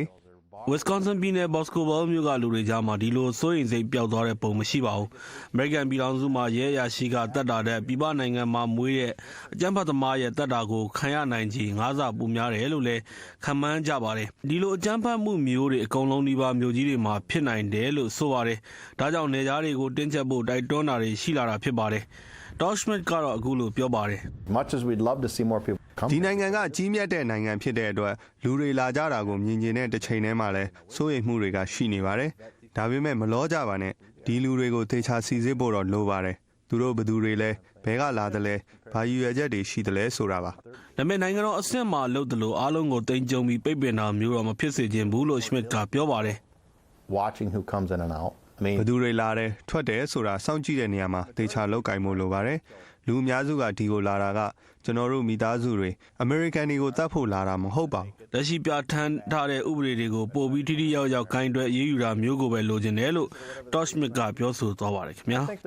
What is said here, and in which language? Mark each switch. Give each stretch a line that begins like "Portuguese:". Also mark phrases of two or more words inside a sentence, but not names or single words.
Burmese: Wisconsin ပြည်နယ် Boscobel မြို့ကလူတွေကြားမှာဒီလိုစိုးရိမ်စိတ်ပျောက်သွားတဲ့ပုံမရှိပါဘူး။ American ပြည်ထောင်စုမှာရဲရရှိကတပ်တာတဲ့ပြည်ပနိုင်ငံမှာမွေးတဲ့အကြမ်းဖက်သမားရဲ့တပ်တာကိုခံရနိုင်ခြေ9ဆပိုများတယ်လို့လည်းခန့်မှန်းကြပါတယ်။ဒီလိုအကြမ်းဖက်မှုမျိုးတွေအကုန်လုံးဒီပါမျိုးကြီးတွေမှာဖြစ်နိုင်တယ်လို့ဆိုပါတယ်။ဒါကြောင့်နေသားတွေကိုတင်းကျပ်ဖို့တိုက်တွန်းတာတွေရှိလာတာဖြစ်ပါတယ်။ Todd Schmidt ကတော့အခုလိုပြောပါတယ်
English: Much as we'd love to see more people
Burmese: ဒီနိုင်ငံကကြီးမြတ်တဲ့နိုင်ငံဖြစ်တဲ့အတွက်လူတွေလာကြတာကိုမြင်ကျင်တဲ့တစ်ချိန်တည်းမှာလဲစိုးရိမ်မှုတွေကရှိနေပါတယ်။ဒါပေမဲ့မလောကြပါနဲ့ဒီလူတွေကိုသေချာစီစစ်ဖို့တော့လိုပါတယ်။သူတို့ဘယ်သူတွေလဲဘဲကလာတယ်လဲဘာရည်ရွယ်ချက်တွေရှိတယ်လဲဆိုတာပါ ။ဒါပေမဲ့နိုင်ငံတော်အဆင့်မှာလုပ်တယ်လို့အားလုံးကိုတင်ကြုံပြီးပိတ်ပင်တာမျိုးတော့မဖြစ်စေချင်ဘူးလို့ Schmidt ကပြောပါတယ်
English: Watching who comes in and out
Burmese: ဘယ်သူတွေလာတယ်ထွက်တယ်ဆိုတာစောင့်ကြည့်တဲ့နေရာမှာသေချာလောက်ကင်ဖို့လိုပါတယ်လူအများစုကဒီကိုလာတာကကျွန်တော်တို့မိသားစုတွေအမေရိကန်တွေကိုတတ်ဖို့လာတာမဟုတ်ပါဘူး လက်ရှိပြဋ္ဌာန်းထားတဲ့ဥပဒေတွေကိုပို့ပြီးထိထိရောက်ရောက်ဂိုင်းတွဲရေးယူတာမျိုးကိုပဲလိုချင်တယ်လို့ Todd Schmidt ကပြောဆိုသွားပါတယ်ခင်ဗျာ